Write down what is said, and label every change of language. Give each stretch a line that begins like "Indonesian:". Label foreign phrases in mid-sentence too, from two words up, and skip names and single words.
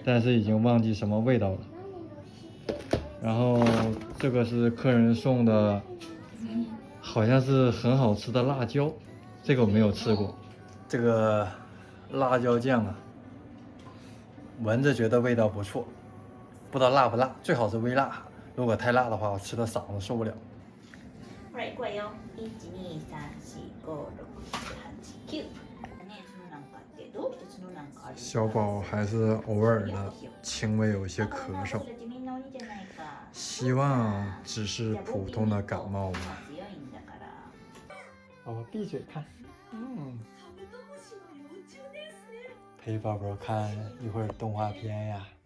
Chinese: 但是已经忘记什么味道了。然后这个是客人送的，好像是很好吃的辣椒，这个我没有吃过。这个辣椒酱啊，闻着觉得味道不错，不知道辣不辣，最好是微辣。如果太辣的话，我吃的嗓子受不了。
Japanese: ほら、行くわよ。1、2、3、4、5、6、7、8、9。ね、そのなんかってどうしてそのなんかある？
Chinese: 小宝还是偶尔的轻微有些咳嗽，希望只是普通的感冒吧。宝宝闭嘴看，陪宝宝看一会儿动画片呀。